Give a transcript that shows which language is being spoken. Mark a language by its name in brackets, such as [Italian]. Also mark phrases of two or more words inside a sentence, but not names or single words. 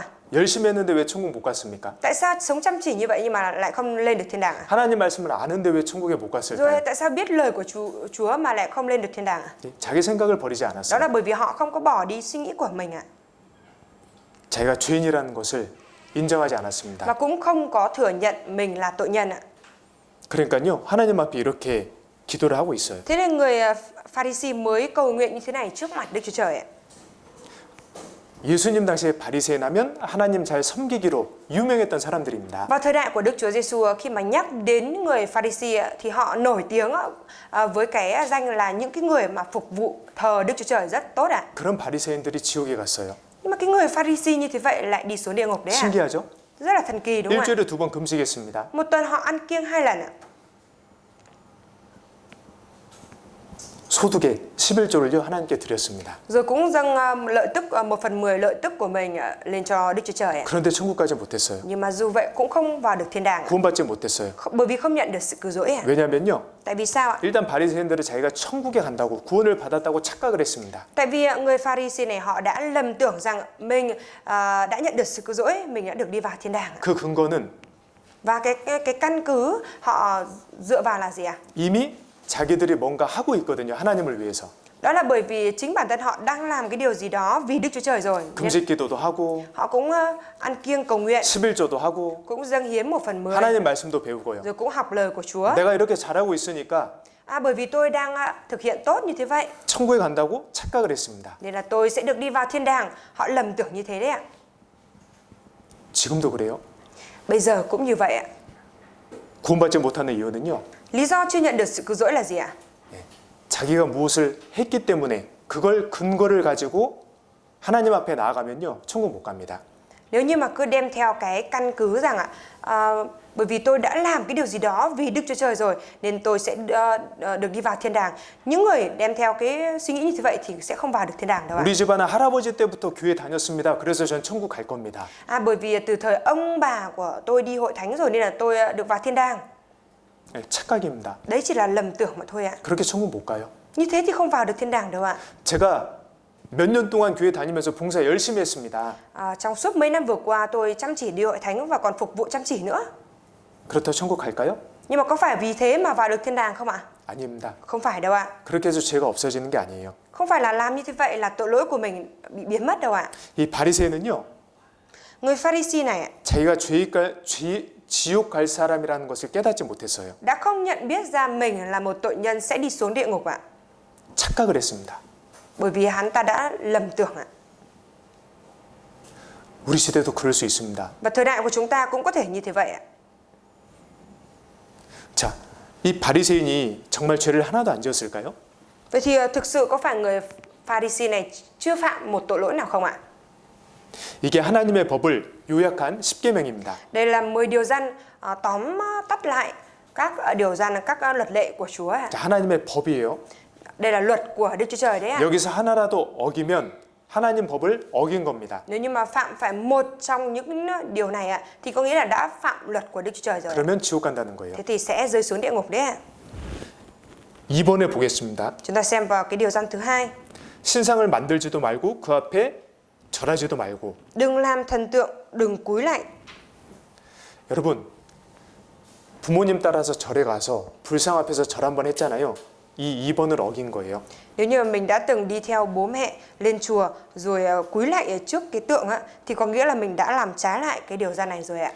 [Korean] 열심히 했는데 왜 천국 못 갔습니까? [Vietnamese] Tại sao sống chăm chỉ như vậy nhưng mà lại không lên được thiên đàng ạ? [Korean] 하나님 말씀을 아는데 왜 천국에 못 [Vietnamese] Rồi [Korean] 갔을까요? [Vietnamese] tại sao biết lời của Chúa mà lại không lên được thiên đàng ạ? [Korean] 자기 생각을 버리지 [Vietnamese] Đó [Korean] 않았어요. [Vietnamese] là bởi vì họ không có bỏ đi suy nghĩ của mình ạ. [Korean] 자기가 죄인이라는 것을 인정하지 [Vietnamese] Và [Korean] 않았습니다. [Vietnamese] cũng không có thừa nhận mình là tội nhân ạ. [Korean] 그러니까요, 하나님 앞에 이렇게 기도를 하고 있어요. [Vietnamese] Thế nên người Pharisee mới cầu nguyện như thế này trước mặt Đức Chúa Trời ạ. [Korean] 예수님 당시에 바리새인 하면 하나님 잘 섬기기로 유명했던 사람들입니다. [Vietnamese] Vào thời đại của Đức Chúa Giêsu, khi mà nhắc đến người Pharisee ạ, thì họ nổi tiếng với cái danh là những cái người mà phục vụ thờ Đức Chúa Trời rất tốt ạ. [Korean] 그런 바리새인들이 지옥에 갔어요. [Vietnamese] Nhưng mà cái người Pharisee như thế vậy lại đi xuống địa ngục đấy ạ. [Korean] 신기하죠? [Vietnamese] Rất là thần kỳ đúng không ạ? [Korean] 일주일에 2번 금식했습니다. [Vietnamese] Một tuần họ ăn kiêng 2 lần ạ. [Korean] 소득의 11조를요 하나님께 드렸습니다. [Vietnamese] Rồi cũng dâng lợi tức 1/10 lợi tức của mình lên cho Đức Chúa Trời ạ. [Korean] 그런데 천국까지 못했어요. [Vietnamese] Nhưng mà dù vậy cũng không vào được thiên đàng ạ. [Korean] 구원받지 못했어요. [Vietnamese] Bởi vì không nhận được sự cứu rỗi ạ. [Korean] 왜냐면요, [Vietnamese] Tại vì sao ạ? [Korean] 일단 바리새인들은 자기가 천국에 간다고 구원을 받았다고 착각을 했습니다. [Vietnamese] Tại vì người Pharisee này họ đã lầm tưởng rằng mình đã nhận được sự cứu rỗi, mình đã được đi vào thiên đàng ạ. [Korean] 그 근거는 [Vietnamese] Và cái căn cứ họ dựa vào là gì ạ? [Korean] 이미 자기들이 뭔가 하고 있거든요. 하나님을 위해서. [Vietnamese] Đó là bởi vì chính bản thân họ đang làm cái điều gì đó vì Đức Chúa Trời rồi. Nên [Korean] 금식기도도 하고 [Vietnamese] họ cũng ăn kiêng cầu nguyện, [Korean] 11조도 하고 [Vietnamese] cũng dâng hiến 1/10, [Korean] 하나님 말씀도 배우고요. [Vietnamese] rồi cũng học lời của Chúa. [Korean] 내가 이렇게 잘하고 있으니까 [Vietnamese] Bởi vì tôi đang thực hiện tốt như thế vậy, [Korean] 천국에 간다고 착각을 했습니다. [Vietnamese] nên là tôi sẽ được đi vào thiên đàng. Họ lầm tưởng như thế đấy ạ. [Korean] 지금도 그래요. [Vietnamese] Bây giờ cũng như vậy ạ. [Korean] 구원받지 못하는 이유는요, [Vietnamese] Lý do chưa nhận được sự cứu rỗi là gì ạ? [Korean] 자기가 무엇을 했기 때문에 그걸 근거를 가지고 하나님 앞에 나아가면요 천국 못 갑니다. [Vietnamese] Nếu như mà cứ đem theo cái căn cứ rằng bởi vì tôi đã làm cái điều gì đó vì Đức Chúa Trời rồi nên tôi sẽ được đi vào thiên đàng. Những người đem theo cái suy nghĩ như thế vậy thì sẽ không vào được thiên đàng đâu ạ. [Korean] 우리 집안은 할아버지 때부터 교회 다녔습니다. 그래서 전 천국 갈 겁니다. [Vietnamese] Bởi vì từ thời ông bà của tôi đi hội thánh rồi nên là tôi được vào thiên đàng. [Korean] 네, 착각입니다. [Vietnamese] Đấy chỉ là lầm tưởng mà thôi ạ. [Korean] 그렇게 천국 못 가요. [Vietnamese] Như thế thì không vào được thiên đàng đâu ạ. [Korean] 제가 몇 년 동안 교회 다니면서 봉사 열심히 했습니다. [Vietnamese] Trong suốt mấy năm vừa qua tôi chăm chỉ đi hội thánh và còn phục vụ chăm chỉ nữa. [Korean] 그렇다고 천국 갈까요? [Vietnamese] Nhưng mà có phải vì thế mà vào được thiên đàng không ạ? [Korean] 아닙니다. [Vietnamese] Không phải đâu ạ. [Korean] 그렇게 해서 죄가 없어지는 게 아니에요. [Vietnamese] Không phải là làm như thế vậy là tội lỗi của mình bị biến mất đâu ạ. [Korean] 이 바리새인은요, [Vietnamese] Người Pharisee này ạ, [Korean] 자기가 지옥 갈 사람이라는 것을 깨닫지 못했어요. [Vietnamese] đã không nhận biết ra mình là một tội nhân sẽ đi xuống địa ngục ạ. [Korean] 착각을 했습니다. [Vietnamese] Bởi vì hắn ta đã lầm tưởng ạ. [Korean] 우리 시대도 그럴 수 있습니다. [Vietnamese] Và thời đại của chúng ta cũng có thể như thế vậy ạ. [Korean] 자, 이 바리새인이 정말 죄를 하나도 안 지었을까요? [Vietnamese] Vậy thì thực sự có phải người Pharisee này chưa phạm một tội lỗi nào không ạ? [Korean] 이게 하나님의 법을 요약한 10계명입니다. [Vietnamese] Đây là 10 điều răn tóm tắt lại các điều răn, các luật lệ của Chúa ạ. [Korean] 자, 하나님의 법이에요. [Vietnamese] Đây là luật của Đức Chúa Trời đấy ạ. [Korean] 여기서 하나라도 어기면 하나님 법을 어긴 겁니다. [Vietnamese] Nếu như mà phạm phải một trong những điều này ạ thì có nghĩa là đã phạm luật của Đức Chúa Trời rồi. [Korean] 그러면 지옥 간다는 거예요. [Vietnamese] Thế thì sẽ rơi xuống địa ngục đấy ạ. [Korean] 2번에 보겠습니다. [Vietnamese] Chúng ta xem vào cái điều răn thứ 2. [Korean] 신상을 만들지도 말고 그 앞에 절하지도 말고. [Vietnamese] Đừng làm thần tượng, đừng cúi lạy. [Korean] 여러분, 부모님 따라서 절에 가서 불상 앞에서 절 한번 했잖아요. 이 2번을 어긴 거예요. [Vietnamese] Nếu như mình đã từng đi theo bố mẹ lên chùa rồi cúi lạy trước cái tượng á, thì có nghĩa là mình đã làm trái lại cái điều răn này rồi ạ.